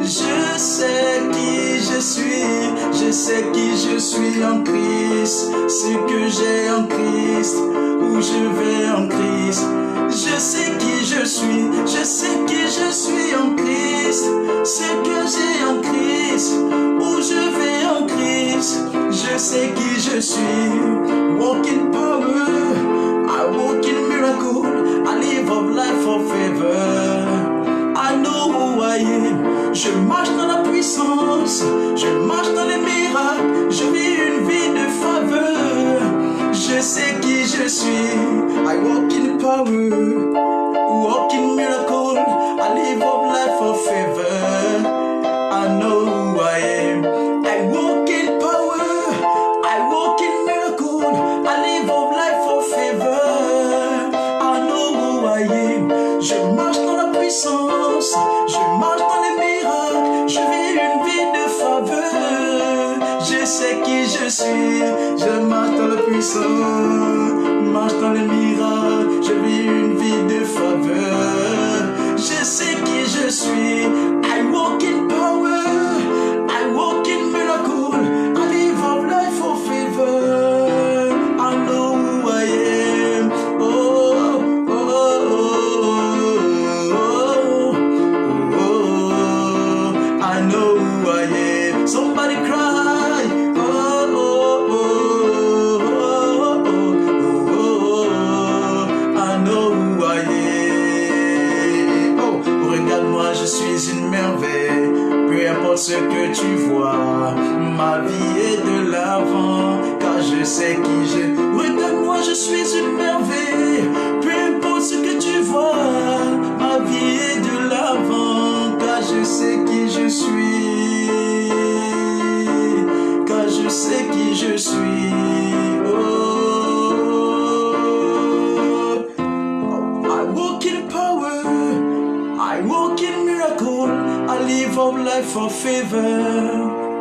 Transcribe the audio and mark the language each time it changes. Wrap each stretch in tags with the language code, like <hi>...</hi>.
<fr>Je sais qui je suis, je sais qui je suis en Christ, ce que j'ai en Christ, où je vais en Christ. Je sais qui je suis, je sais qui je suis en Christ, ce que j'ai en Christ, où je vais en Christ. Je sais qui je suis.</fr> <en>Walk in power, I walk in miracle, I live of life of favor. I know who I am.</en> <fr>Je marche dans la puissance, je marche dans les miracles, je vis une vie de faveur. Je sais qui je suis.</fr> <en>I walk in power, walk in miracle, I live of life of favor. I know who I am. I walk in power, I walk in miracle, I live of life of favor. I know who I am.</en> <fr>Je marche dans la puissance, je marche dans les miracles, je vis une vie de faveur. Je sais qui je suis, je marche dans la puissance, marche dans les miracles, je vis une vie de faveur. Je sais qui je suis.</fr> <en>I walk in power, I walk in miracle, I live of life of favor. I know who I am. Oh, oh, oh, oh, oh. I know who I am. Somebody cry. Oh, oh, oh, oh, oh, oh. I know who I am.</en> <fr>Oh, regarde-moi, je suis une merveille. Peu importe ce que tu vois, ma vie est de l'avant, car je sais qui je. Regarde-moi, je suis une merveille. Peu importe ce que tu vois, ma vie est de l'avant, car je sais qui je suis. Car je sais qui je suis.</fr> <en>Oh, I walk in power, I walk in miracle, I live of life of favor.</en>